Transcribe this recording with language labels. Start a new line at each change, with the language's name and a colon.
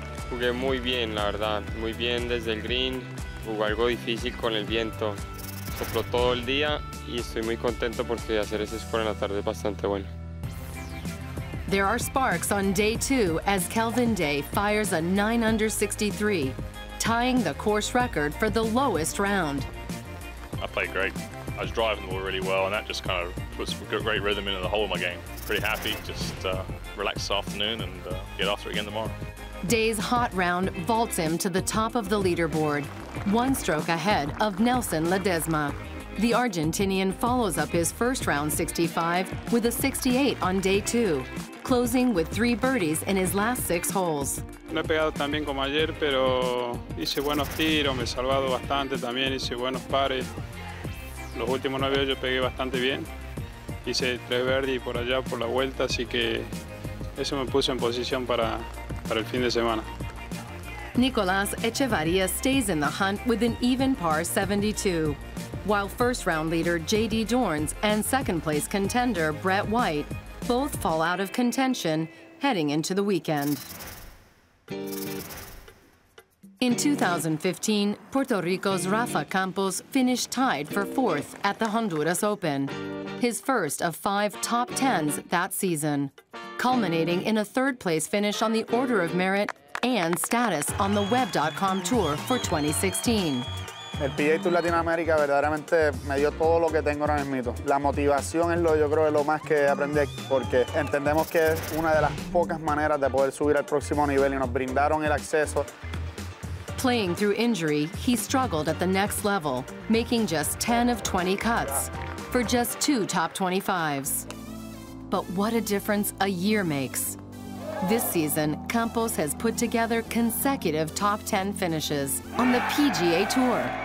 Spanish: Jugué muy bien, la verdad, muy bien desde el green. Jugó algo difícil con el viento. Sopló todo el día y estoy muy contento porque hacer ese score en la tarde es bastante bueno.
English: There are sparks on day 2 as Kelvin Day fires a 9 under 63, tying the course record for the lowest round. I played great. I was driving the ball really well, and that just kind of put some great rhythm into the whole of my game. Pretty happy, just relax this afternoon and get after it again tomorrow. Day's hot round vaults him to the top of the leaderboard, 1 stroke ahead of Nelson Ledesma. The Argentinian follows up his first round 65 with a 68 on day 2, closing with 3 birdies in his last 6 holes.
Spanish: No he pegado tan bien como ayer, pero hice buenos tiros, me he salvado bastante también, hice buenos pares. Los últimos 9 yo pegué bastante bien. Hice 3 verdes por allá por la vuelta, así que eso me puso en posición para el fin de semana.
English: Nicolás Echevarría stays in the hunt with an even par 72, while first-round leader J.D. Dorns and second-place contender Brett White both fall out of contention heading into the weekend. In 2015, Puerto Rico's Rafael Campos finished tied for 4th at the Honduras Open, his first of 5 top 10s that season, culminating in a 3rd-place finish on the Order of Merit and status on the Web.com Tour for 2016.
Spanish: El PGA TOUR Latinoamérica verdaderamente me dio todo lo que tengo ahora mismo. La motivación es yo creo, lo más que aprendí, porque entendemos que es una de las pocas maneras de poder subir al próximo nivel y nos brindaron el acceso.
English: Playing through injury, he struggled at the next level, making just 10 of 20 cuts for just 2 top 25s. But what a difference a year makes. This season, Campos has put together consecutive top 10 finishes on the PGA Tour.